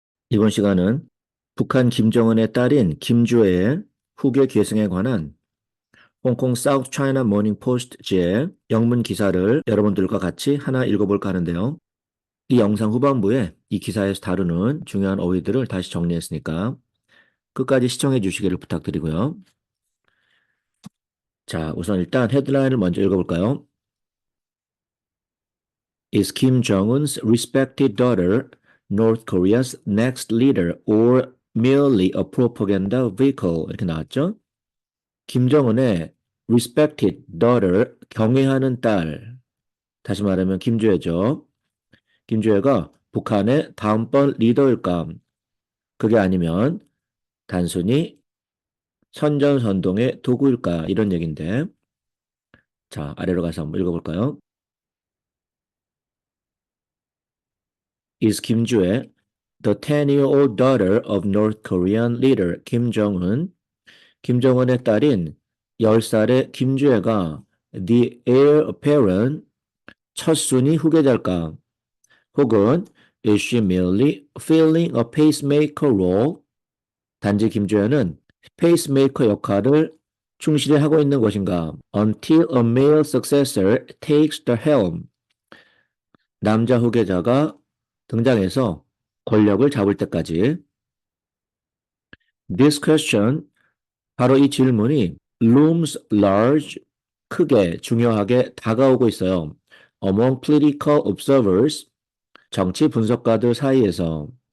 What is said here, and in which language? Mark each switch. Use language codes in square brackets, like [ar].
[ko] 이번 시간은 북한 김정은의 딸인 김주애의 후계 계승에 관한 홍콩 사우스 차이나 모닝 포스트지의 영문 기사를 여러분들과 같이 하나 읽어볼까 하는데요. 이 영상 후반부에 이 기사에서 다루는 중요한 어휘들을 다시 정리했으니까 끝까지 시청해 주시기를 부탁드리고요. 자, 우선 일단 헤드라인을 먼저 읽어볼까요? [en] Is Kim Jong-un's respected daughter North Korea's next leader or merely a propaganda vehicle? [ko] 이렇게 나왔죠? 김정은의 [en] respected daughter, [ko] 경외하는 딸, 다시 말하면 김주애죠. 김주애가 북한의 다음번 리더일까? 그게 아니면 단순히 선전선동의 도구일까? 이런 얘기인데, 자, 아래로 가서 한번 읽어볼까요? [en] Is Kim Jue the 10-year-old daughter of North Korean leader Kim Jong-un? [ko] 김정은의 딸인 10살의 김주애가 [en] the heir apparent [ko] 첫순위 후계자일까? 혹은 [en] is she merely filling a pacemaker role? [ko] 단지 김주현은 페이스메이커 역할을 충실히 하고 있는 것인가? [en] Until a male successor takes the helm. [ko] 남자 후계자가 등장해서 권력을 잡을 때까지. [en] This question, [ko] 바로 이 질문이 [en] looms large, [ko] 크게, 중요하게 다가오고 있어요. [en] Among political observers, [ko] 정치 분석가들 사이에서.